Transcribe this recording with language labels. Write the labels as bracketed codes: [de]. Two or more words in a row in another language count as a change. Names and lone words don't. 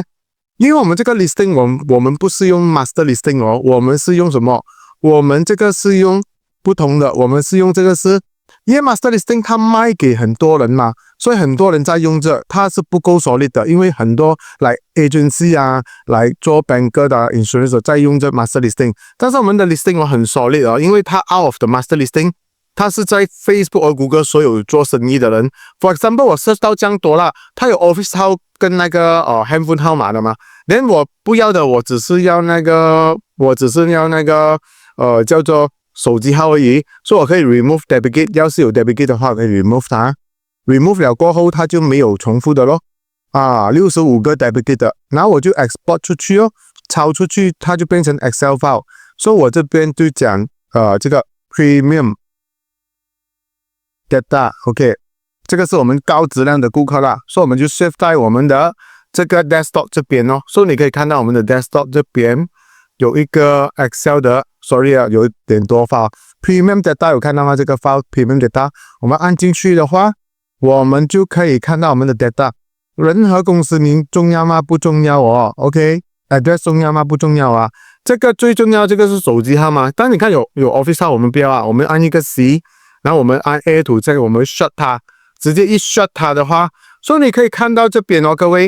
[zh] 因为我们这个 listing 我们不是用 [en] master listing [zh] 我们是用什么？我们这个是用不同的，我们是用这个是，因为 [en] Master Listing [zh] 它卖给很多人嘛，所以很多人在用这，它是不够 solid 的，因为很多来 agency 啊，来做 banker 的 insurance 在用这 [en] Master Listing， [zh] 但是我们的 listing 很 solid 因为它 [en] out of the Master Listing， [zh] 它是在 Facebook 和 Google 所有做生意的人 ， [en] for example [zh] 我 search 到这样多啦，它有 office 号跟那个handphone 号码的嘛，连我不要的，我只是要那个叫做手机号而已，所以我可以 [en] remove duplicate， [zh] 要是有 duplicate 的话，我可以 remove 它 ，remove 了过后它就没有重复的咯，啊，65个 duplicate 的，然后我就 export 出去哦，抄出去它就变成 [en] Excel file， [zh] 所以我这边就讲这个 premium [en] data，OK， [zh] 这个是我们高质量的顾客啦，所以我们就 save 在我们的这个 desktop 这边哦，所以你可以看到我们的 desktop 这边有一个 Excel 的 ，sorry 啊，有一点多 file。 [en] Premium data [zh] 有看到吗？这个 [en] file Premium data， [zh] 我们按进去的话，我们就可以看到我们的 data。任何公司名重要吗？不重要哦。OK，address 重要吗？不重要啊。这个最重要，这个是手机号码。但你看有 Office 号，我们不要啊，我们按一个 C， 然后我们按 [en] A to [zh] 这个，我们 shut 它，直接一 shut 它的话，所以你可以看到这边哦，各位。